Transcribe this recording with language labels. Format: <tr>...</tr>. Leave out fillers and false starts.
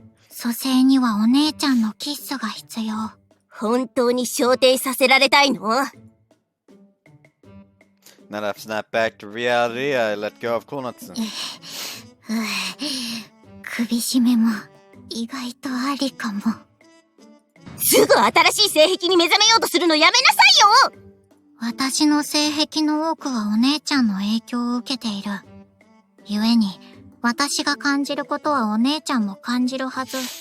<ja>蘇生にはお姉ちゃんのキッスが必要。本当に昇天させられたいの</ja> <en>Now that I've snapped back to reality, I let go of Konatsu.</en> <ja>首絞めも意外とありかも。すぐ新しい性癖に目覚めようとするのやめなさいよ！私の性癖の多くはお姉ちゃんの影響を受けている。故に、私が感じることはお姉ちゃんも感じるはず。</ja>